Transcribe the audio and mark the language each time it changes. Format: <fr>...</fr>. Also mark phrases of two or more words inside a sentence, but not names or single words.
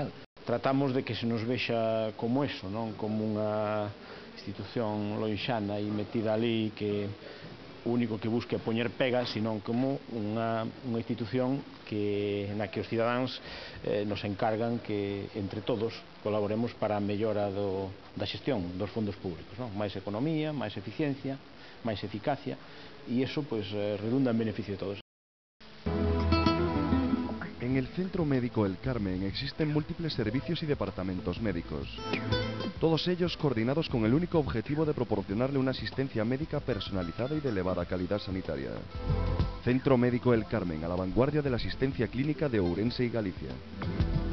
<gl>Tratamos de que se nos vexa como eso, non como unha institución loixana e metida ali que o único que busca é poñer pegas, senón como unha institución na que os cidadáns nos encargan que entre todos colaboremos para a mellora da xestión dos fondos públicos, non? Máis economía, máis eficiencia, máis eficacia, e iso redunda en beneficio de todos.</gl> <es>En el Centro Médico El Carmen existen múltiples servicios y departamentos médicos, todos ellos coordinados con el único objetivo de proporcionarle una asistencia médica personalizada y de elevada calidad sanitaria. Centro Médico El Carmen, a la vanguardia de la asistencia clínica de Ourense y Galicia.</es>